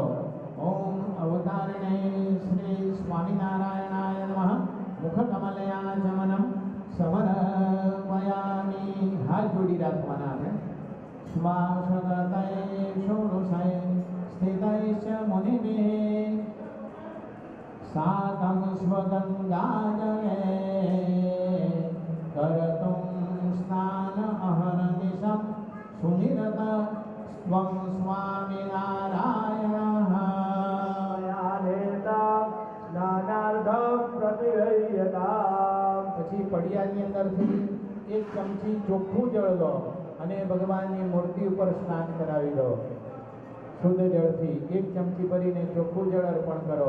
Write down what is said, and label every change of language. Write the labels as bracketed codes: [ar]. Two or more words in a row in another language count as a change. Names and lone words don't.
[sa] ઓમ અવતારિણે શ્રી સ્વામિનારાયણાય નમઃ. મુખ કમલે આચમનમ સમર્પયામિ. [gu] હાથ જોડી રાખવાના આપણે. [sa] શ્વાસગતય ષોડશય સ્થિતૈશ્ચ મુનિભિः साकं स्वगङ्गाजले कर्तुं स्नान अहर्निशं सुनिरत त्वं स्वामिनारायणः [gu] પછી પડિયાની અંદરથી એક ચમચી ચોખ્ખું જળ લો અને ભગવાનની મૂર્તિ ઉપર સ્નાન કરાવી દો. શુદ્ધ જળથી એક ચમચી ભરીને ચોખ્ખું જળ અર્પણ કરો.